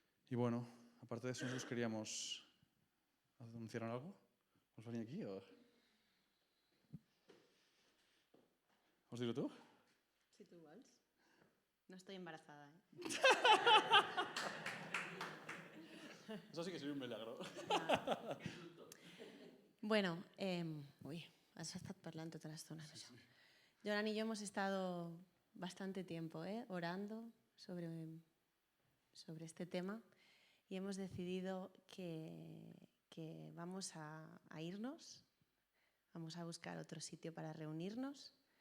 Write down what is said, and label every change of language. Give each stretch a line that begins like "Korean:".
Spanish: Y bueno, aparte de eso, nosotros queríamos anunciar algo. ¿Os venía aquí o...? ¿Os digo tú?
Catalan: Si tú vols.
Spanish: No estoy embarazada, ¿eh? Eso sí que sería un milagro.
Catalan: Bueno, has estat parlant tota l'estona d'això.
Spanish: Joran y yo hemos estado bastante tiempo orando sobre este tema y hemos decidido que vamos a irnos, vamos a buscar otro sitio para reunirnos.